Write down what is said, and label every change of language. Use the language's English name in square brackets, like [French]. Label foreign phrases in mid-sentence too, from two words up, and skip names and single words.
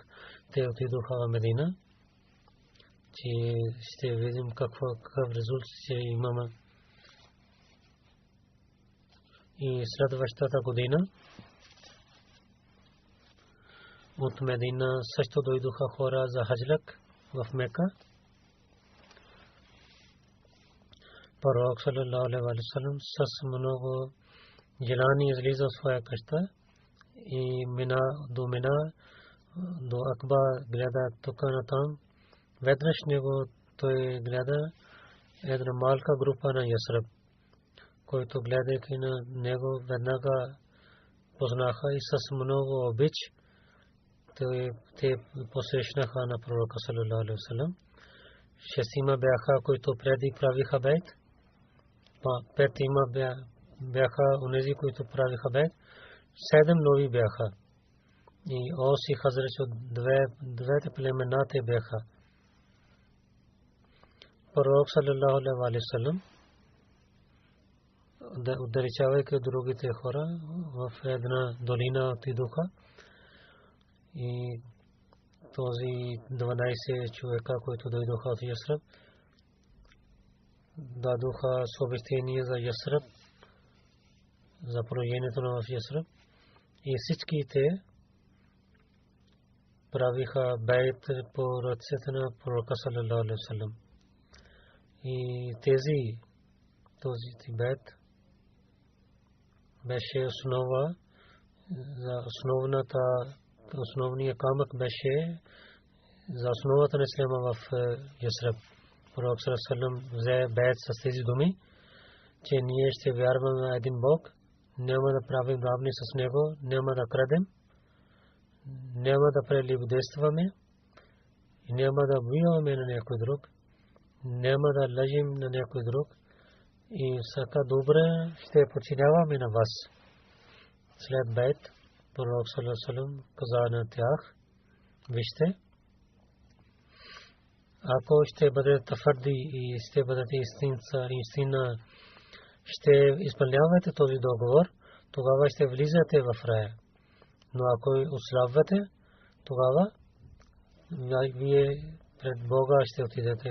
[Bulgarian] Те отидоха в Медина, че ще видим какъв резултат ще имаме. И следващата година от Медина също дойдоха хора за хаджлак в Мека. Пророк [Arabic] صلى الله عليه وسلم [Bulgarian] с много желание излиза от своя къща и мина до Акба, гледа тук на там. Веднъж него той гледа една малка група на Ясраб, който гледайки на него веднага познаха и с много обич те посрещнаха на пророка [Arabic] صلى الله عليه وسلم. [Bulgarian] Шестима бяха, които преди правиха бейт. Петима бяха онези, които правиха бейт. 7 нови бяха. И Ос и Хазрач от двете племена те бяха. [Arabic] Пророк صلى الله عليه وسلم, [Bulgarian] отдалечавайки другите хора, в една долина отидоха. И този 12 човека, които дойдоха от Ясраб, дадоха съобщение за Ясраб, за положението на Ясраб. И всичките правиха бейт по ръцете на пророка [Arabic] صلى الله عليه وسلم. [Bulgarian] И този бейт беше основа за основния камък беше за основата на исляма в Ясраб. Пророк [Arabic] صلى الله عليه وسلم [Bulgarian] взе бейт с тези думи, че ние ще вярваме на един Бог, няма да правим равни с него, няма да крадем, няма да прелюбодействаме и няма да убиваме на някой друг, няма да лъжим на някой друг и всяка добре ще подчиняваме на вас. След бейт пророк [Arabic] صلى الله عليه وسلم [Bulgarian] каза на тях: вижте, ако ще бъдете твърди и ще бъдете истина, ще изпълнявате този договор, тогава ще влизате в рая. Но ако ослабвате, тогава вие пред Бога ще отидете.